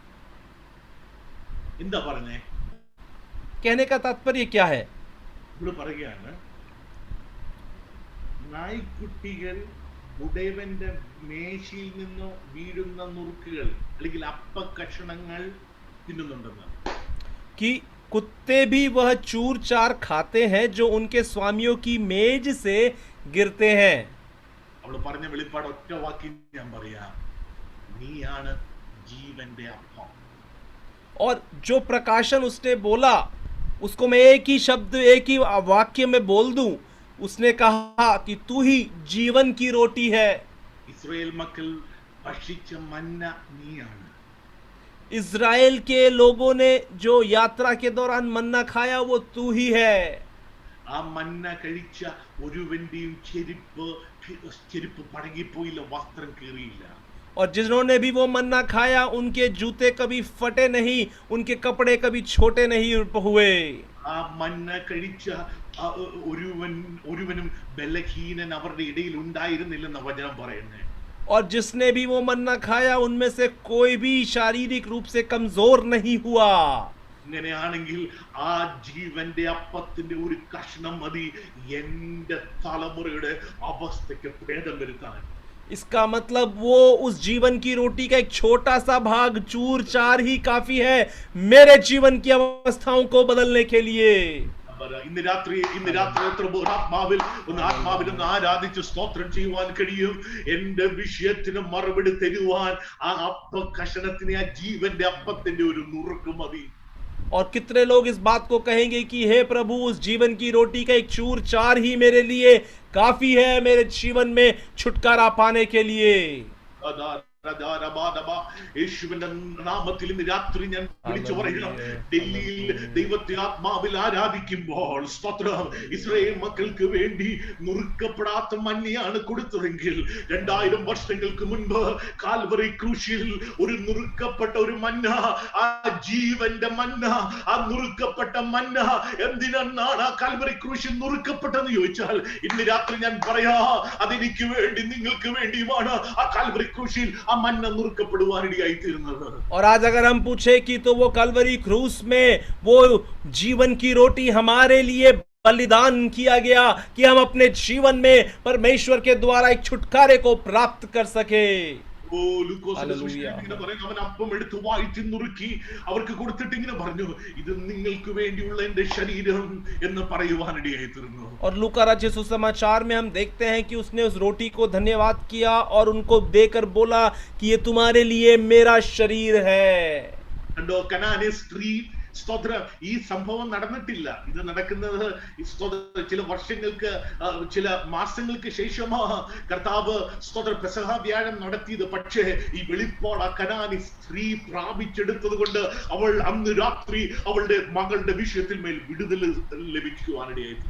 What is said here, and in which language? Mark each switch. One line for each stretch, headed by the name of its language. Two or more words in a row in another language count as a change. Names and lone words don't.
Malayalam: എന്താ പറഞ്ഞേ?
Hindi: कहने का तात्पर्य क्या है?
Malayalam: ഇവള് പറയുകയാണ്, നായ്ക്കുട്ടികൾ ഉടയവന്റെ മേശയിൽ നിന്ന് വീഴുന്ന നുറുക്കുകൾ അല്ലെങ്കിൽ അപ്പ കഷണങ്ങൾ തിന്നുന്നുണ്ടെന്ന്.
Hindi: कि कुत्ते भी वह चूर चार खाते हैं जो उनके स्वामियों की मेज से गिरते हैं।
Malayalam: അവള് പറഞ്ഞ വെളിപ്പാട് ഒറ്റ വാക്കിൽ ഞാൻ പറയാം, നീയാണ് ജീവന്റെ അപ്പം.
Hindi: और जो प्रकाशन उसने बोला उसको मैं एक ही शब्द एक ही वाक्य में बोल दूं, उसने कहा कि तू ही जीवन की रोटी है।
Malayalam: ഇസ്രായേൽ മക്കൾ ഭക്ഷിച്ച മന്ന നീയാണ്.
Hindi: इज़राइल के लोगों ने जो यात्रा के दौरान मन्ना खाया वो तू ही है।
Malayalam: ആ മന്ന കഴിച്ച ഒരുവന്റെയും ചെരുപ്പ് പഴകിപ്പോയില്ല, വസ്ത്രം കീറിയില്ല.
Hindi: और जिन्होंने भी वो मन्ना खाया उनके जूते कभी फटे नहीं, उनके कपड़े कभी छोटे नहीं हुए।
Malayalam: ആ മന്ന കഴിച്ച ഒരുവനും ബലഹീനൻ അവരുടെ ഇടയിൽ ഉണ്ടായിരുന്നില്ലെന്ന് വചനം പറയുന്നത്.
Hindi: और जिसने भी वो मन्ना खाया उनमें से कोई भी शारीरिक रूप से कमजोर नहीं हुआ।
Malayalam: ഇങ്ങനെയാണെങ്കിൽ ആ ജീവന്റെ അപ്പത്തിന്റെ ഒരു കഷ്ണം മതി എന്റെ തലമുറയുടെ അവസ്ഥയ്ക്ക് ഭേദം വരുത്താൻ.
Hindi: इसका मतलब वो उस जीवन की रोटी का एक छोटा सा भाग चूर चार ही काफी है मेरे जीवन की अवस्थाओं को बदलने के लिए।
Malayalam: ഇന്ന് രാത്രി ആത്മാവിൽ ഒന്ന് ആരാധിച്ച് സ്തോത്രം ചെയ്യുവാൻ കഴിയും. എന്റെ വിഷയത്തിന് മറുപടി തരുവാൻ ആ അപ്പ കഷണത്തിന്, ആ ജീവന്റെ അപ്പത്തിന്റെ ഒരു നുറുക്ക് മതി.
Hindi: और कितने लोग इस बात को कहेंगे कि हे प्रभु, उस जीवन की रोटी का एक चूर चार ही मेरे लिए काफी है मेरे जीवन में छुटकारा पाने के लिए।
Malayalam: യേശുവിന്റെ നാമത്തിൽ ഇന്ന് രാത്രി ഞാൻ വിളിച്ചു പറയണം, ഡൽഹിയിൽ ദൈവത്തെ ആത്മാവിൽ ആരാധിക്കുമ്പോൾ സ്തോത്രം, ഇസ്രായേൽ മക്കൾക്ക് വേണ്ടി നുറുക്കപ്പെടാത്ത മന്നയാണ് കൊടുത്തതെങ്കിൽ 2000 വർഷങ്ങൾക്ക് മുൻപ് കാൽവറി ക്രൂശിൽ ഒരു നുറുക്കപ്പെട്ട ഒരു മന്ന, ആ ജീവന്റെ മന്ന, ആ നുറുക്കപ്പെട്ട മന്ന എന്തിനാണ് ആ കാൽവറി ക്രൂശിൽ നുറുക്കപ്പെട്ടെന്ന് ചോദിച്ചാൽ ഇന്ന് രാത്രി ഞാൻ പറയാ, അതെനിക്ക് വേണ്ടി നിങ്ങൾക്ക് വേണ്ടിയുമാണ് ആ കാൽവറി ക്രൂശിൽ മന്ന നുറുക്കപ്പെടുവാനിടയായി തീർന്നത്.
Hindi: और आज अगर हम पूछे कि तो वो कलवरी क्रूस में वो जीवन की रोटी हमारे लिए बलिदान किया गया कि हम अपने जीवन में परमेश्वर के द्वारा एक छुटकारे को प्राप्त कर सके।
Malayalam: അവൻ അപ്പം എടുത്ത് വായിച്ച് നുറുക്കി അവർക്ക് കൊടുത്തിട്ട് ഇങ്ങനെ പറഞ്ഞു, ഇത് നിങ്ങൾക്ക് വേണ്ടിയുള്ള എന്റെ ശരീരം എന്ന് പറയുവാനിടയായി തീർന്നു.
Hindi: और लूका राज्य सुसमाचार में हम देखते हैं कि उसने उस रोटी को धन्यवाद किया और उनको देकर बोला कि ये तुम्हारे लिए मेरा शरीर है।
Malayalam: കണ്ടോ, കനാനെ സ്ത്രീ സ്തോത്രം, ഈ സംഭവം നടന്നിട്ടില്ല. ഇത് നടക്കുന്നത് ചില വർഷങ്ങൾക്ക്, ചില മാസങ്ങൾക്ക് ശേഷമാ കർത്താവ് സ്തോത്ര പെസഹ വ്യാഴം നടത്തിയത്. പക്ഷേ ഈ വെളിപ്പാട് കനാനി സ്ത്രീ പ്രാപിച്ചെടുത്തത് കൊണ്ട് അവൾ അന്ന് രാത്രി അവളുടെ മകളുടെ വിഷയത്തിൽ മേൽ വിടുതൽ ലഭിക്കുവാനിടയായിരുന്നു.